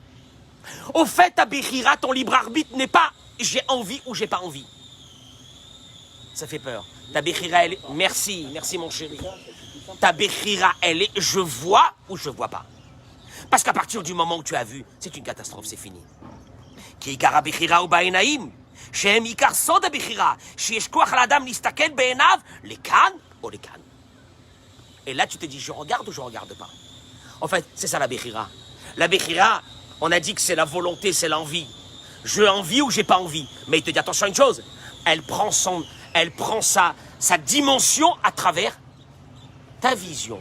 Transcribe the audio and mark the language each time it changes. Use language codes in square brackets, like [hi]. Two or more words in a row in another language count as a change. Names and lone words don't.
[fr] Au fait, ta Bechira, ton libre arbitre n'est pas j'ai envie ou j'ai pas envie. Ça fait peur. Ta Bechira, elle est... Merci mon chéri. Ta Bechira, elle est je vois ou je vois pas. Parce qu'à partir du moment où tu as vu, c'est une catastrophe, c'est fini. [he] כי עיקר בחירה הוא בעיניים. שהם עיקר סוד הבחירה, שיש כוח לאדם להסתכל בעיניו לכאן או לכאן. [fr] Et là, tu te dis, je regarde ou je regarde pas. En fait, c'est ça la Bechira. La Bechira, on a dit que c'est la volonté, c'est l'envie. J'ai envie ou j'ai pas envie. Mais il te dit, attention à une chose, elle prend sa dimension à travers ta vision.